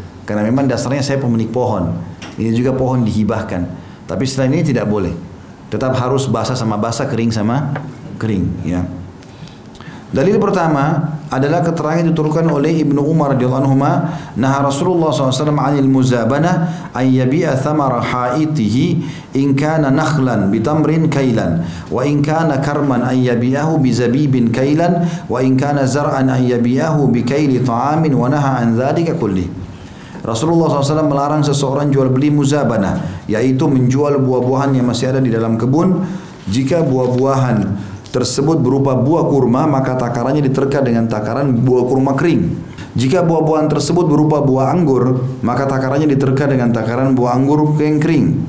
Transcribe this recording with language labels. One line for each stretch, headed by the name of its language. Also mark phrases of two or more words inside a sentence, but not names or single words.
Indonesian: Karena memang dasarnya saya pemilik pohon. Ini juga pohon dihibahkan. Tapi setelah ini tidak boleh. Tetap harus basah sama basah, kering sama kering. Ya. Dalil pertama adalah keterangan diturunkan oleh Ibnu Umar
Arabic: رضي الله عنه,
Indonesian: nah Rasulullah SAW
Arabic: عن المزابنة أن يبيع ثمر حائطه إن كان نخلا بتمر كيلا وإن كان كرما أن يبيعه بزبيب كيلا وإن كان زرعا أن يبيعه بكيل طعام ونهى عن ذلك كله.
Indonesian: Rasulullah SAW melarang seseorang jual beli muzabana, yaitu menjual buah-buahan yang masih ada di dalam kebun. Jika buah-buahan tersebut berupa buah kurma, maka takarannya diterka dengan takaran buah kurma kering. Jika buah-buahan tersebut berupa buah anggur, maka takarannya diterka dengan takaran buah anggur yang kering.